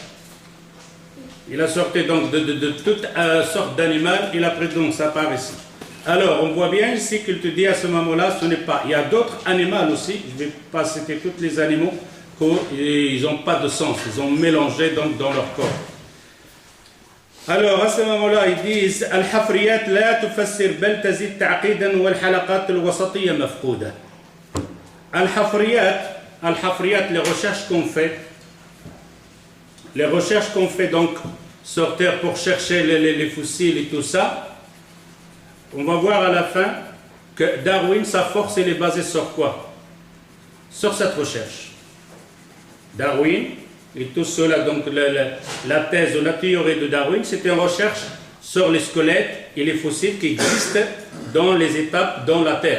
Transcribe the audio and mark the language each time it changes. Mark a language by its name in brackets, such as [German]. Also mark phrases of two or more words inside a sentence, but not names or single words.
[French] Il a sorti donc de toutes sortes d'animaux, il a pris donc sa part ici. Alors, on voit bien ici qu'il te dit à ce moment-là, ce n'est pas. Il y a d'autres animaux aussi, je ne vais pas citer tous les animaux, qu'ils n'ont pas de sens, ils ont mélangé donc dans leur corps. Alors, à ce moment-là, ils disent [Arabic] الحفريات لا تفسر بل تزيد تعقيدا والحلقات الوسطية مفقودة. [French] Al-Hafriyat, les recherches qu'on fait donc sur Terre pour chercher les fossiles et tout ça, on va voir à la fin que Darwin, sa force, elle est basée sur quoi? Sur cette recherche. Darwin, et tout cela, donc la thèse ou la théorie de Darwin, c'était une recherche sur les squelettes et les fossiles qui existent dans les étapes dans la Terre.